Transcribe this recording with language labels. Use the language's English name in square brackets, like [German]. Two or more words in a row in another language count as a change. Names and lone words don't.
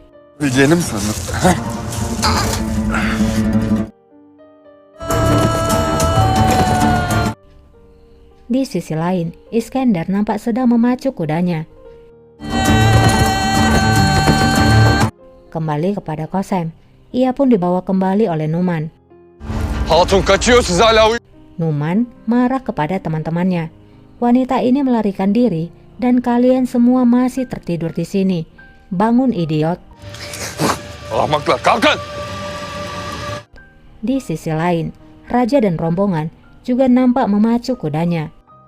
[Indonesian] Di sisi lain, Iskandar nampak sedang memacu kudanya. Kembali kepada Kosem, ia pun dibawa kembali oleh Numan. [Turkish] Hatun kaçıyor, siz hala [Indonesian] Numan marah kepada teman-temannya. Wanita ini melarikan diri dan kalian semua masih tertidur di sini. Bangun idiot. [Turkish] Ahmaklar, kalkın! [Indonesian] Di sisi lain, raja dan rombongan juga nampak memacu kudanya.